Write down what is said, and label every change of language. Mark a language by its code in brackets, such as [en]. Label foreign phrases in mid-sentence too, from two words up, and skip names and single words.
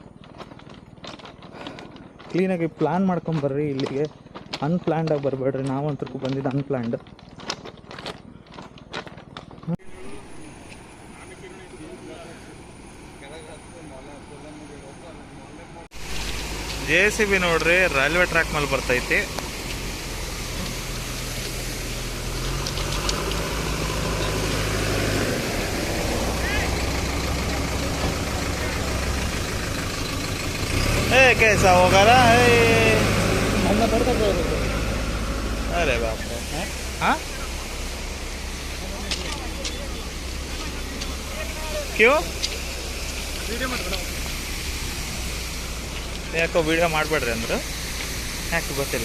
[kn] ಕ್ಲೀನಾಗಿ ಪ್ಲ್ಯಾನ್ ಮಾಡ್ಕೊಂಬರ್ರಿ ಇಲ್ಲಿಗೆ, ಅನ್ಪ್ಲ್ಯಾನ್ಡಾಗಿ ಬರಬೇಡ್ರಿ. ನಾವಂತೂ ಬಂದಿದ್ದು ಅನ್ಪ್ಲ್ಯಾನ್ಡ್. JCB ನೋಡ್ರಿ ರೈಲ್ವೆ ಟ್ರ್ಯಾಕ್ ಮೇಲೆ ಬರ್ತೈತಿ. [hi] कैसा होगा ना? अरे बाप रे, हाँ क्यों [kn] ಯಾಕೋ ವಿಡಿಯೋ ಮಾಡಬೇಡ್ರಿ ಅಂದ್ರೆ ಯಾಕೆ ಗೊತ್ತಿಲ್ಲ.